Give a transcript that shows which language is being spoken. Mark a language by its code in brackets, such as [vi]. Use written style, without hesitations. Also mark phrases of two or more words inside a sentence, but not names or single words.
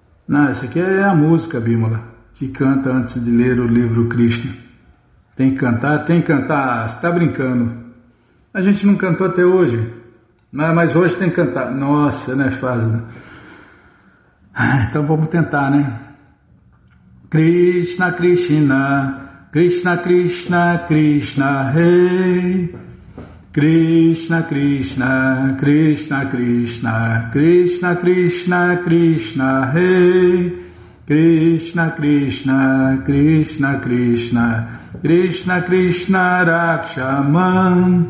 [pt] Não, essa aqui é a música, Bímola, que canta antes de ler o livro Krishna. Tem que cantar, você está brincando. A gente não cantou até hoje, mas hoje tem que cantar. Nossa, não é fácil, né? Então vamos tentar, né? [sa] Krishna, Krishna, Krishna, Krishna, Krishna, Hey. Krishna, Krishna, Krishna, Krishna, Krishna, Krishna, Krishna, Hey. Krishna, Krishna, Krishna, Krishna, Krishna, Krishna, Rakshaman.